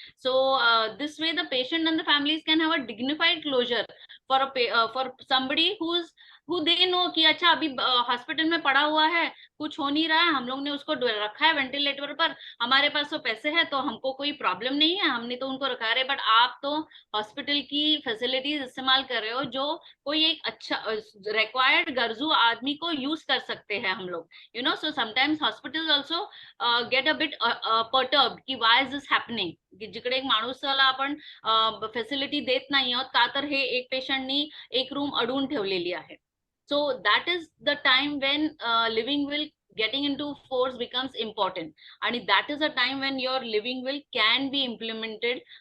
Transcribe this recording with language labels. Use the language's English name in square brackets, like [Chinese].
[English] So this way the patient and the families can have a dignified closure for somebody who they know [Hindi] कि अच्छा अभी hospital में पड़ा हुआ है, कुछ हो नहीं रहा है, हम लोग ने उसको रखा है वेंटिलेटर पर, हमारे पास तो पैसे है तो हमको कोई प्रॉब्लम नहीं है, हमने तो उनको रखा है. बट आप तो हॉस्पिटल की फैसिलिटीज इस्तेमाल कर रहे हो जो कोई एक अच्छा रिक्वायर्ड गरजू आदमी को यूज कर सकते हैं हम लोग. [English] You know, so sometimes hospitals also get a bit perturbed की why is this happening. [Marathi] जिकडे एक माणूसाला आपण फॅसिलिटी देत नाही आहोत का तर हे एक पेशंटनी एक रूम अडवून ठेवलेली आहे. [English] So that is the time when living will getting into force becomes important, and that is a time when your living will can be implemented.